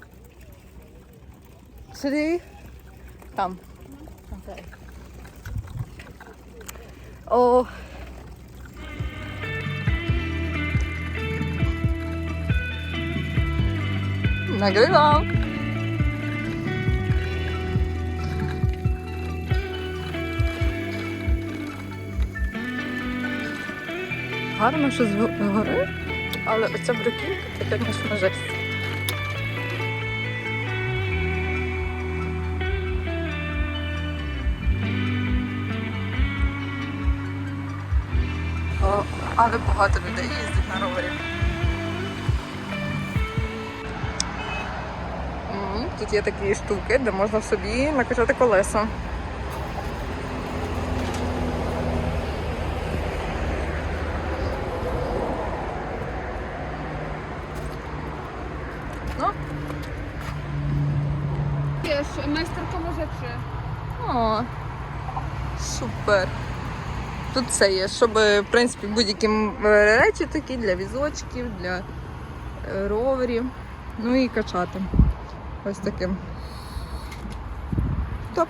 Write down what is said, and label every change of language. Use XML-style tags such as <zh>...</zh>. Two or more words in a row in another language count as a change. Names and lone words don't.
<pl>Czyli tam. Okej. O. Nagrywam.</pl> <uk>Гарно, що з гори, але оця бруківка, це, звісно, жесть. О, але багато людей їздить на ровері. Тут є такі штуки, де можна собі накачати колеса.</uk> <pl>No. Wiesz, majsterkowe rzeczy. O,</pl> <uk>Супер. Тут все є, щоб, в принципі, будь-які речі такі для візочків, для роверів. Ну і качати. Ось таким. Топ.</uk>